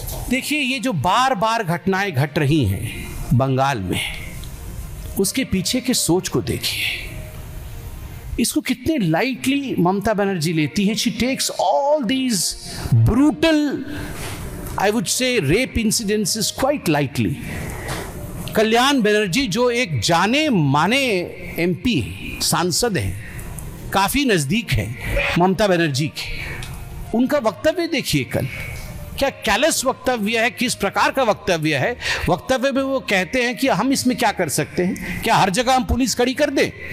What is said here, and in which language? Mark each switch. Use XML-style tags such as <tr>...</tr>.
<hi>देखिए, ये जो बार बार घटनाएं घट रही हैं बंगाल में, उसके पीछे के सोच को देखिए. इसको कितने लाइटली ममता बनर्जी लेती है.</hi> <en>She takes all these brutal I would say rape incidences quite lightly.</en> <hi>Kalyan Banerjee जो एक जाने माने एमपी सांसद हैं, काफी नजदीक हैं ममता बनर्जी के, उनका वक्तव्य देखिए कल, क्या कैलस वक्तव्य है, किस प्रकार का वक्तव्य है। वक्तव्य में वो कहते हैं कि हम इसमें क्या कर सकते हैं, क्या हर जगह हम पुलिस खड़ी कर दें?</hi>